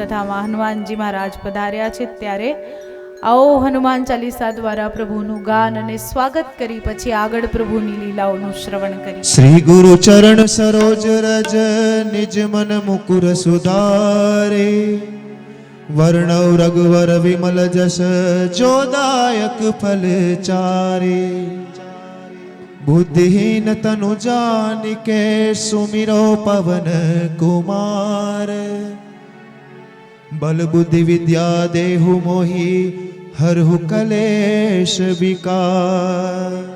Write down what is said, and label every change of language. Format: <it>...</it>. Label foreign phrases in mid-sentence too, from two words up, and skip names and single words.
<gu>ને આપણી કથામાં હનુમાનજી મહારાજ પધાર્યા છે ત્યારે આવો હનુમાન ચાલીસા દ્વારા પ્રભુનું ગાન અને સ્વાગત કરી પછી આગળ પ્રભુની લીલાઓનું શ્રવણ કરી.</gu> <awa>श्री गुरु चरण सरोज रज निज मन मुकुर सुधारे, वर्णव रघुवर विमल जस जोदायक फल चारे. बुद्धिहीन तनु जानिके सुमिरो पवन कुमार, बल बुद्धि विद्या देहु मोहि हरहु कलेश विकार.</awa>